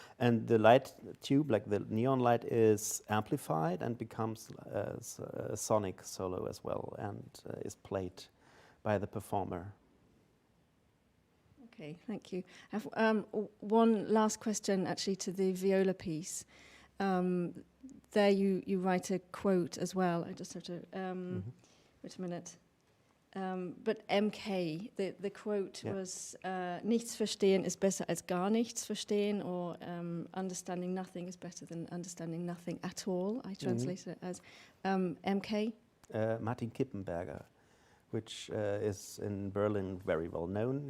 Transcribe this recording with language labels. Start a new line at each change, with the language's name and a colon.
English: And the light tube, like the neon light, is amplified and becomes a sonic solo as well, and is played by the performer. Okay, thank you. I have one last question, actually, to the viola piece. There you write a quote as well. I just have to wait a minute. But MK, the quote was
German: nichts verstehen ist besser als gar nichts verstehen,
English: or understanding nothing is better than understanding nothing at all. I translate it as MK. Martin Kippenberger, which is in Berlin very well known.